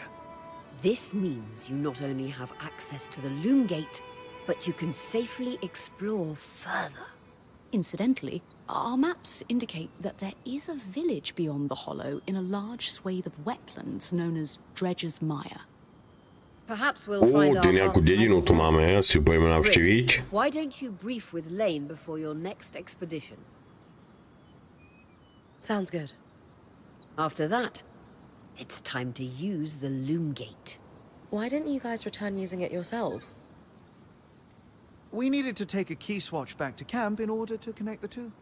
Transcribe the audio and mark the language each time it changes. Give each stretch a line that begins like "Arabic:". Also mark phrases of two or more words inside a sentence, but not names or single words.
English: This means you not only have access to the loom gate, but you can safely explore further. Incidentally, our maps indicate that there is a village beyond the hollow in a large swathe of wetlands known as Dredger's Mire. Perhaps we'll find our
Slovak: Ty nejakú dedinu tu
English: Hearthsiders
Slovak: máme, asi ju pojeme
English: there.
Slovak: navštíviť.
English: Why don't you brief with Lane before your next expedition? Sounds good. After that, it's time to use the loom gate. Why didn't you guys return using it yourselves? We needed to take a key swatch back to camp in order to connect the two.